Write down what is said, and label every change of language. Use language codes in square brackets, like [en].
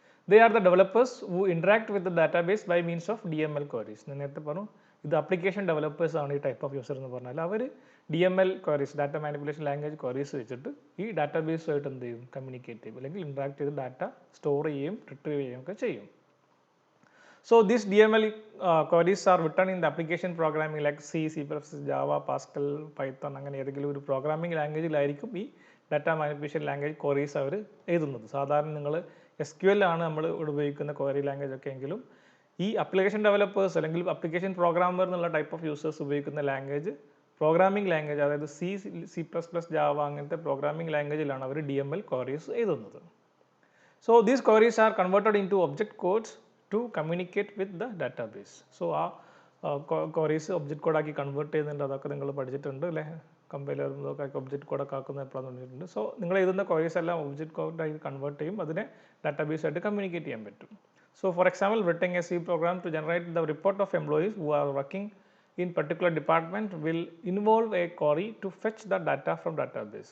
[en] They are the developers who interact with the database by means of DML queries. [ml] ഞാൻ നേരത്തെ പറഞ്ഞു ഇത് application developers ആണ് ഈ ടൈപ്പ് ഓഫ് യൂസർ എന്ന് പറഞ്ഞാൽ. അവർ DML queries, data manipulation language queries വെച്ചിട്ട് ഈ ഡാറ്റാബേസുമായിട്ട് എന്ത് ചെയ്യും, കമ്മ്യൂണിക്കേറ്റ് ചെയ്യും, അല്ലെങ്കിൽ ഇൻട്രാക്ട് ചെയ്ത് ഡാറ്റ സ്റ്റോർ ചെയ്യുകയും റിട്രീവ് ചെയ്യുകയും ഒക്കെ ചെയ്യും. [en] So these DML queries are written in the application programming like C, C++, Java, Pascal, Python, [ml] അങ്ങനെ ഏതെങ്കിലും ഒരു പ്രോഗ്രാമിംഗ് ലാംഗ്വേജിലായിരിക്കും ഈ ഡാറ്റ മാനിപ്പുലേഷൻ ലാംഗ്വേജ് ക്വയറീസ് അവർ എഴുതുന്നത്. സാധാരണ നിങ്ങൾ SQL ആണ് നമ്മൾ ഇവിടെ ഉപയോഗിക്കുന്ന ക്വയറി ലാംഗ്വേജ് ഒക്കെ എങ്കിലും ഈ അപ്ലിക്കേഷൻ ഡെവലപ്പേഴ്സ് അല്ലെങ്കിൽ അപ്ലിക്കേഷൻ പ്രോഗ്രാമർ എന്നുള്ള ടൈപ്പ് ഓഫ് യൂസേഴ്സ് ഉപയോഗിക്കുന്ന ലാംഗ്വേജ് പ്രോഗ്രാമിംഗ് ലാംഗ്വേജ്, അതായത് C, C++, Java അങ്ങനത്തെ പ്രോഗ്രാമിംഗ് ലാംഗ്വേജിലാണ് അവർ DML ക്വയറീസ് എഴുതുന്നത്. [en] So these queries are converted into object codes to communicate with the database. [ml] So ആ ക്വയറീസ് ഒബ്ജക്റ്റ് കോഡാക്കി കൺവേർട്ട് ചെയ്യുന്നുണ്ട്, അതൊക്കെ നിങ്ങൾ പഠിച്ചിട്ടുണ്ട് അല്ലേ. കമ്പൈലർ ഇതൊക്കെ ഒബ്ജക്റ്റ് കോഡൊക്കെ ആക്കുന്ന എപ്പോഴാണ് പറഞ്ഞിട്ടുണ്ട്. സോ നിങ്ങൾ എഴുതുന്ന ക്വയറീസ് എല്ലാം ഒബ്ജക്റ്റ് കോഡാക്കി കൺവേർട്ട് ചെയ്യും, അതിനെ ഡാറ്റാബേസ് ആയിട്ട് കമ്മ്യൂണിക്കേറ്റ് ചെയ്യാൻ പറ്റും. [en] So for example, writing a C program to generate the report of employees who are working in particular department will involve a query to fetch the data from database.